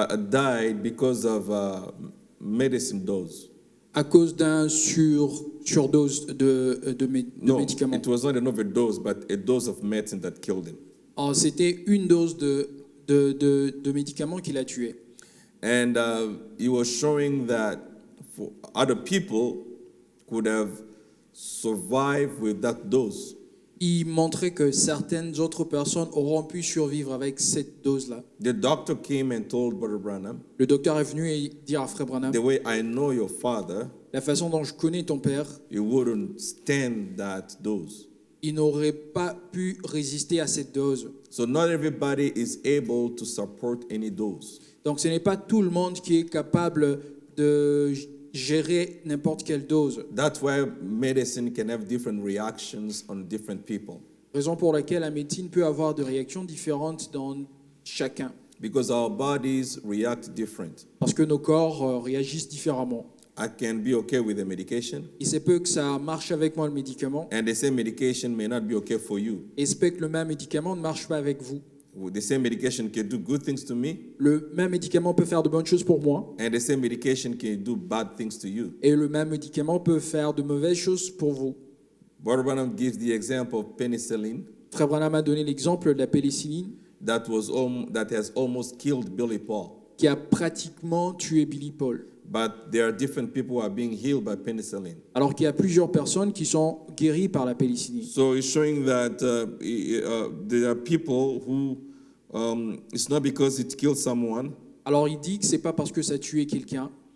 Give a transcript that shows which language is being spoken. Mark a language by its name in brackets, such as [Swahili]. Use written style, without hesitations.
[English] died because of medicine dose. [French] à cause d'un surdose de médicaments. [English] It was not an overdose, but a dose of medicine that killed him. [French] Alors, c'était une dose de médicaments qui l'a tué. [English] And he was showing that for other people could have survived with that dose. [French] Il montrait que certaines autres personnes auront pu survivre avec cette dose-là. [English] The doctor came and told Brother Branham, [French] Le docteur est venu et dire à frère Branham, [English] the way I know your father, [French] la façon dont je connais ton père, [English] you wouldn't stand that dose. [French] il n'aurait pas pu résister à cette dose. [English] So not everybody is able to support any dose. [French] Donc ce n'est pas tout le monde qui est capable de gérer n'importe quelle dose. [English] That's why medicine can have different reactions on different people. [French] Raison pour laquelle la médecine peut avoir des réactions différentes dans chacun. [English] Because our bodies react different. [French] Parce que nos corps réagissent différemment. [English] I can be okay with the medication, [French] Il se peut que ça marche avec moi le médicament, [English] and the same medication may not be okay for you. [French] et il se peut que le même médicament ne marche pas avec vous. [English] The same medication can do good things to me, [French] Le même médicament peut faire de bonnes choses pour moi, [English] and the same medication can do bad things to you. [French] et le même médicament peut faire de mauvaises choses pour vous. [English] Brother Branham gives the example of penicillin [French] Frère Branham a donné l'exemple de la pénicilline [English] that has almost killed Billy Paul. [French] qui a pratiquement tué Billy Paul. [English] But there are different people who are being healed by penicillin. [French] Alors qu'il y a plusieurs personnes qui sont guéries par la pénicilline. [English] So it's showing that there are people who, it's not because it killed someone [French] Alors il dit que c'est pas parce que ça a tué quelqu'un